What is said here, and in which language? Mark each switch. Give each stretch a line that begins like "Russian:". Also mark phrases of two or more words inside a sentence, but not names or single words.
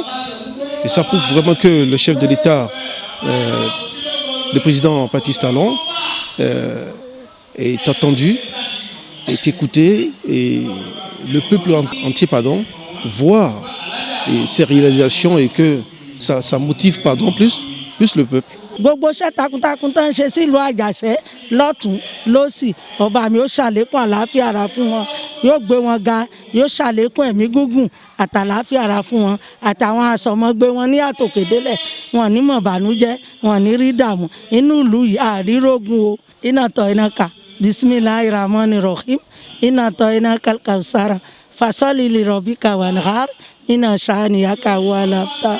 French: Et ça prouve vraiment que le chef de l'État, le président Patrice Talon, est attendu, est écouté et le peuple entier voit ses réalisations et que ça motive plus le peuple.
Yoruba: Gbogbo iṣẹ́ takuntakun tó ń ṣe sílùú Àjàṣẹ́ lọ́tún lósì ọba mi ó ṣàlékún àlàáfíà ara fún wọn yóò gbé wọn ga yóò ṣàlékún ẹ̀mí gígùn àtàlàáfíà ara fún wọn àtàwọn àsọmọgbé wọn ní àtòkèdélẹ̀ wọn ní mọ̀bànújẹ́ wọn ní rí dààmú inú ìlú yìí àrírógun o iná tọ́ iná ká
Arabic: bisimilahi rahman rahim
Yoruba: iná tọ́ iná
Arabic: kalkausara fasọ́lì lè rọ̀bí kàwánhár
Yoruba: iná ṣàníyàká wà lápá.